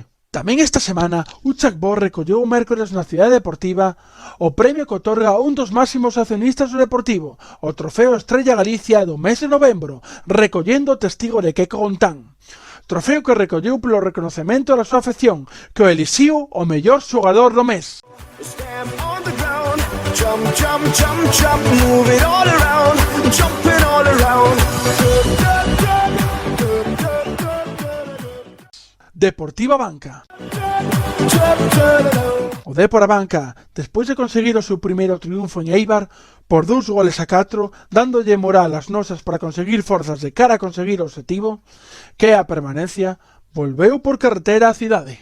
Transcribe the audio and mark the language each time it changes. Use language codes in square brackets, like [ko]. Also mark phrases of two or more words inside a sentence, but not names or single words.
[gl] Tamén esta semana, Uchac Bo recolleu o mércores na Cidade Deportiva o premio que otorga un dos máximos accionistas do Deportivo, o Trofeo Estrella Galicia do mes de novembro, recollendo o testigo de Keko Gontán. Trofeo que recolleu polo reconocemento da súa afección, que o elixiu o mellor xogador do mes. [en] Jump, jump, jump, jump, move it all around, jumping all around. [gl] Deportiva Banca. O Depor Abanca, despois de conseguir o seu primeiro triunfo en Eibar, por 2-4, dándolle moral ás nosas para conseguir forzas de cara a conseguir o objetivo, que é a permanencia, volveu por carretera á cidade.